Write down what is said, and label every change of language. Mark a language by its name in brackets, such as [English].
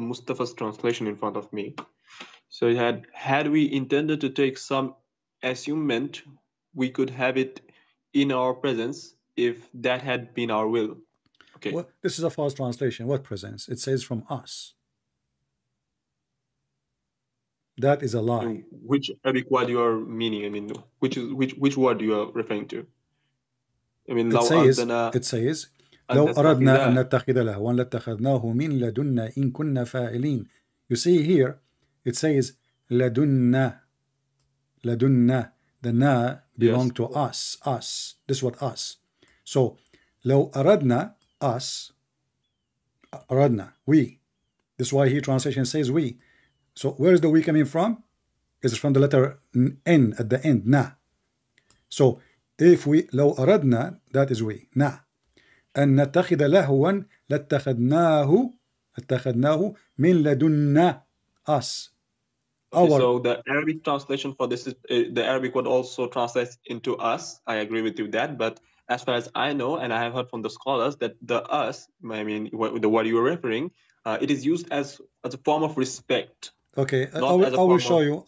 [English] Mustafa's translation in front of me. So had we intended to take some assument, we could have it in our presence if that had been our will. Okay. Well, this is a false translation. What presence? It says from us. That is a lie. Which Arabic word you are meaning? I mean, which word you are referring to? I mean, it says [Arabic] لو أردنا أن نتخذ لهوا لاتخذناه من لدنا إن كنا فاعلين. [English] You see here, it says لدنا. لدنا. The na belong to us. Us. This is what us. So [Arabic] لو أردنا, [English] us. أردنا, we. This is why here translation says we. So where is the we coming from? It's from the letter N at the end, na. So if we [Arabic] لو أردنا, [English] that is we, na. [Arabic] أن نتخذ لهوا لاتخذناه من لدنا, us. [English] So the Arabic translation for this is the Arabic word also translates into us. I agree with you that, but as far as I know, and I have heard from the scholars that the us, I mean, the word you were referring, it is used as a form of respect. Okay, I will show you.